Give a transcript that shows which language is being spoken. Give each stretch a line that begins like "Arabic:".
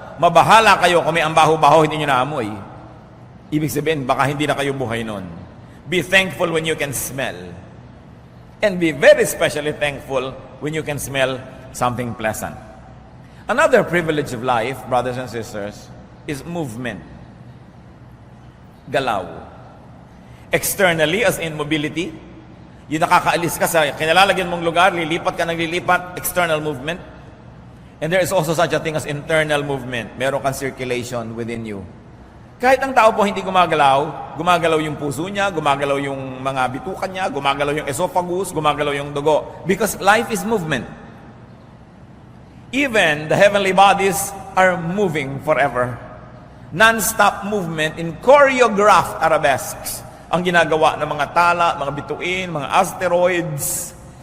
Filipino: Mabahala kayo kung may ang baho-baho, hindi nyo naamoy. Ibig sabihin, baka hindi na kayo buhay nun.
English: Be thankful when you can smell. And be very specially thankful when you can smell something pleasant. Another privilege of life, brothers and sisters, is movement. Galaw. Externally, as in mobility,
Filipino: yung nakakaalis ka sa kinalalagyan mong lugar, lilipat ka ng lilipat,
English: external movement. And there is also such a thing as internal movement.
Filipino: Meron kang
English: circulation within you.
Filipino: Kahit ang tao po hindi gumagalaw, gumagalaw yung puso niya, gumagalaw yung mga bitukan niya, gumagalaw yung esophagus, gumagalaw yung dugo.
English: Because life is movement. Even the heavenly bodies are moving forever. Non-stop movement in choreographed arabesques
Filipino: ang ginagawa ng mga tala, mga bituin, mga asteroids.